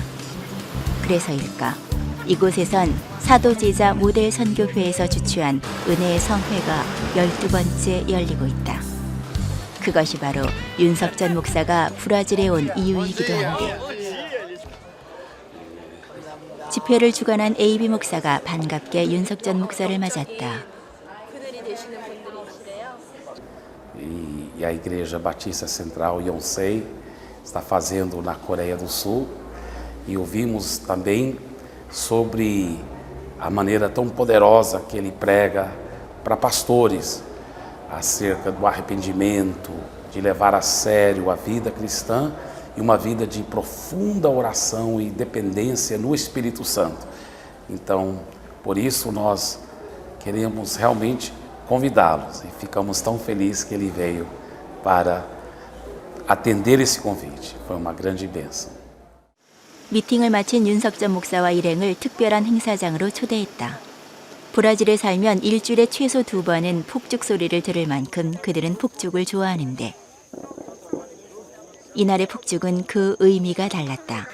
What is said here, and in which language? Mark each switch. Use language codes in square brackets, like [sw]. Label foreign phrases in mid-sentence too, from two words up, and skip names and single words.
[ko] 그래서일까 이곳에선 사도제자 모델 선교회에서 주최한 은혜의 성회가 12번째 열리고 있다. 그것이 바로 윤석전 목사가 브라질에 온 이유이기도 한데 집회를 주관한 AB 목사가 반갑게 윤석전 목사를 맞았다. [pt] E a Igreja Batista Central Yonsei está fazendo na Coreia do Sul e ouvimos também sobre a maneira tão poderosa que ele prega para pastores acerca do arrependimento, de levar a sério a vida cristã e uma vida de profunda oração e dependência no Espírito Santo. Então, por isso nós queremos realmente convidá-los e ficamos tão felizes que ele veio para atender esse convite. Foi uma grande bênção. [ko] 미팅을 마친 윤석전 목사와 일행을 특별한 행사장으로 초대했다. 브라질에 살면 일주일에 최소 2번은 폭죽 소리를 들을 만큼 그들은 폭죽을 좋아하는데 이날의 폭죽은 그 의미가 달랐다.